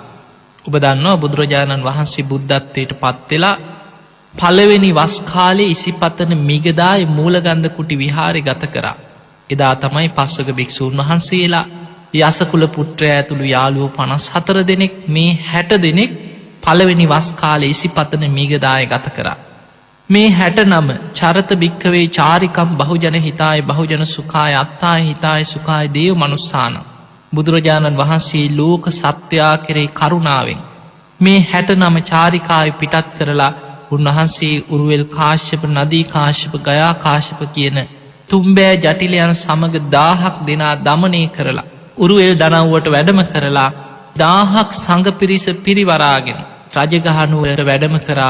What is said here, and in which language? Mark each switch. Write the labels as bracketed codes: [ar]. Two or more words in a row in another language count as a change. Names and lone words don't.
[si] ඔබ දන්නවා බුදුරජාණන් වහන්සේ බුද්ධත්වයට පත් වෙලා පළවෙනි වස් කාලේ ඉසිපතන මිගදායේ මූලගන්ධ කුටි විහාරේ ගත කරා. එදා තමයි පස්වග භික්ෂූන් වහන්සේලා යසකුල පුත්‍රයා ඇතුළු යාළුවෝ 54 දෙනෙක් මේ 60 දෙනෙක් පළවෙනි වස් කාලේ ඉසිපතන මීගදාය ගත කරා. [pi] මේ 69 චරත භික්කවේ චාරිකම් බහුජන හිතාය බහුජන සුඛාය අත්තාය හිතාය සුඛාය දේව මනුස්සාන. [si] බුදුරජාණන් වහන්සේ ලෝක සත්වයා කෙරේ කරුණාවෙන් මේ 69 චාරිකාය පිටත් කරලා උන්වහන්සේ උරුවෙල් කාශ්‍යප නදී කාශ්‍යප ගයා කාශ්‍යප කියන තුම්බෑ ජටිලයන් සමග 1000ක් දෙනා දමනය කරලා උරුවෙල් දනව්වට වැඩම කරලා 1000ක් සංඝ පිරිස පිරිවරාගෙන රජගහනුවර වැඩම කරා.